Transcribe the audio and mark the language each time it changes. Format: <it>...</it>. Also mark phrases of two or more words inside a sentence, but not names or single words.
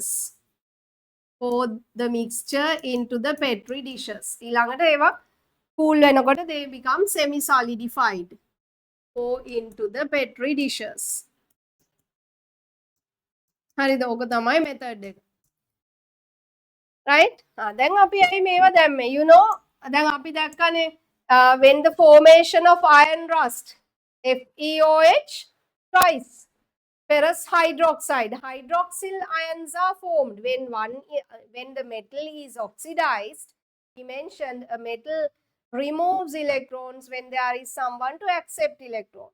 <en>Pour the mixture into the petri dishes.</en> <si>ඊළඟට ඒවා cool වෙනකොට</si> <en>they become semi solidified. Pour into the petri dishes.</en> <si>හරිද? ඕක තමයි method එක. Right? දැන් අපි ඇයි මේවා දැම්මේ?</si> <en>You know,</en> <si>දැන් අපි දැක්කනේ</si> <en>when the formation of iron rust, FeOH twice, ferrous hydroxide, hydroxyl ions are formed when the metal is oxidized. He mentioned a metal removes electrons when there is someone to accept electrons.</en>